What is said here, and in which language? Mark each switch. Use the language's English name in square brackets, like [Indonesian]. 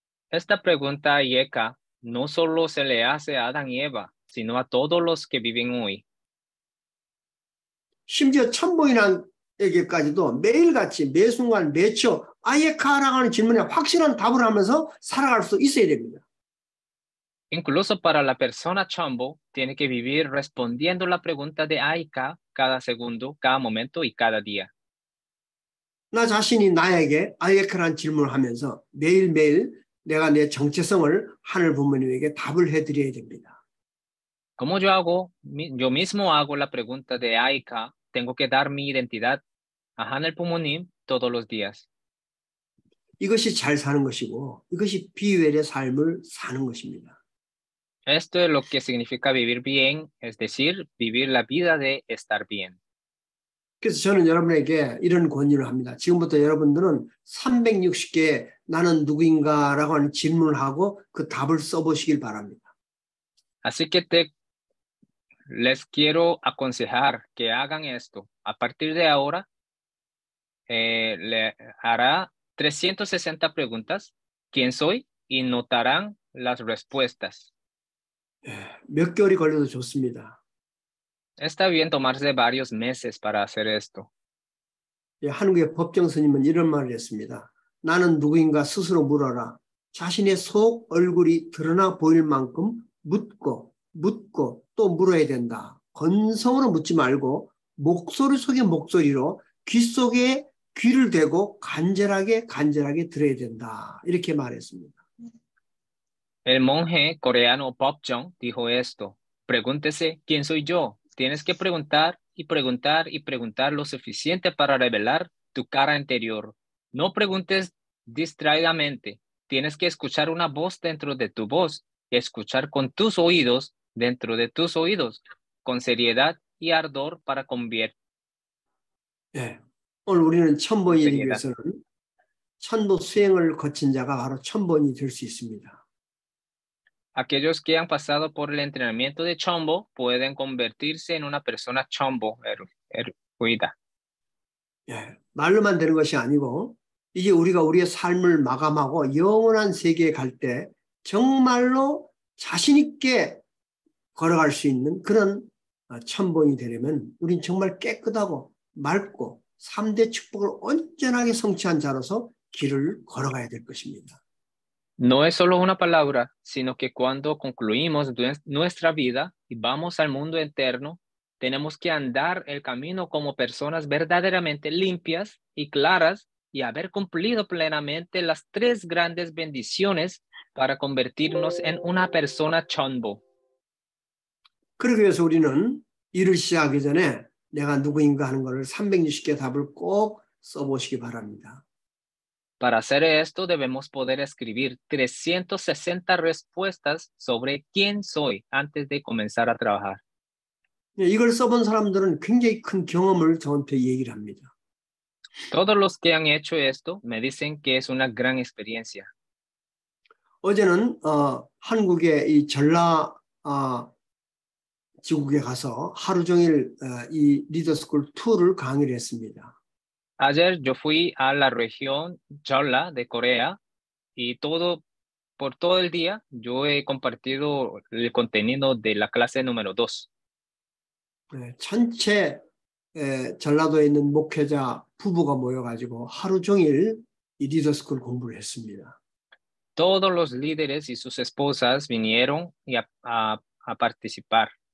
[Spanish] Esta pregunta Aika no solo se le hace a Adán y Eva, sino a todos los que viven hoy. [Korean] 심지어 천부인에게까지도 매일같이 매 순간 매초 아이에카라고 하는 질문에 확실한 답을 하면서 살아갈 수 있어야 됩니다. [Spanish] Incluso para la persona Chombo, tiene que vivir respondiendo la pregunta de Aika cada segundo, cada momento y cada día. [Korean] 나 자신이 나에게 아이에카라는 질문을 하면서 매일매일 내가 내 정체성을 하늘 부모님에게 답을 해드려야 됩니다. [Spanish] Como yo mismo hago la pregunta de Aika, tengo que dar mi identidad a Hanel Pumonim todos los días. [Korean] 이것이 잘 사는 것이고 이것이 비웰의 삶을 사는 것입니다. [Spanish] Esto es lo que significa vivir bien, es decir, vivir la vida de estar bien. [Korean] 그래서 저는 여러분에게 이런 권유를 합니다. 지금부터 여러분들은 360개 나는 누구인가라고 하는 질문을 하고 그 답을 써보시길 바랍니다. [Spanish] Así que les quiero aconsejar que hagan esto. A partir de ahora, le hará 360 preguntas. ¿Quién soy? Y notarán las respuestas. [Korean] 몇 개월이 걸려도 좋습니다. [Spanish] Está bien tomarse varios meses para hacer esto. [Korean] 한국의 법정 스님은 이런 말을 했습니다. 나는 누구인가 스스로 물어라. 자신의 속 얼굴이 드러나 보일 만큼 묻고 또 물어야 된다. 건성으로 묻지 말고 목소리 속의 목소리로 귀 속에 귀를 대고 간절하게 들어야 된다. 이렇게 말했습니다. [Spanish] El monje coreano Popjong dijo esto. Pregúntese, ¿quién soy yo? Tienes que preguntar y preguntar y preguntar lo suficiente para revelar tu cara interior. No preguntes distraídamente. tienes que escuchar una voz dentro de tu voz, escuchar con tus oídos dentro de tus oídos, con seriedad y ardor para convertir. [Korean] 예. 오늘 우리는 천번이 되기 [Spanish] seriedad. [Korean] 위해서는 천도 수행을 거친 자가 바로 천번이 될 수 있습니다. [Spanish] Aquellos que han pasado por el entrenamiento de chombo pueden convertirse en una persona chombo, erudita. [Korean] 예. 말로만 되는 것이 아니고 이제 우리가 우리의 삶을 마감하고 영원한 세계에 갈 때 정말로 자신 있게 걸어갈 수 있는 그런 천번이 되려면 우린 정말 깨끗하고 맑고 3대 축복을 온전하게 성취한 자로서 길을 걸어가야 될 것입니다. [Spanish] No es solo una palabra, sino que cuando concluimos nuestra vida y vamos al mundo eterno, tenemos que andar el camino como personas verdaderamente limpias y claras y haber cumplido plenamente las 3 grandes bendiciones para convertirnos en una persona chombo. [Korean] 그러기 위해서 우리는 일을 시작하기 전에 내가 누구인가 하는 것을 360개 답을 꼭 써보시기 바랍니다. [Spanish] Para hacer esto debemos poder escribir 360 respuestas sobre quién soy antes de comenzar a trabajar. [Korean] 이걸 써본 사람들은 굉장히 큰 경험을 저한테 얘기를 합니다. [Spanish] Todos los que han hecho esto me dicen que es una gran experiencia. [Korean] 어제는 한국의 이 전라 지국에 가서 하루 종일 이 리더스쿨 2를 강의를 했습니다. [Spanish] Ayer yo fui a la región Jeolla de Corea y por todo el día yo he compartido el contenido de la clase número 2. [Korean] 전체 전라도에 있는 목회자 부부가 모여가지고 하루 종일 이 리더스쿨 공부를 했습니다. [Spanish] Todos los líderes y sus esposas vinieron a participar.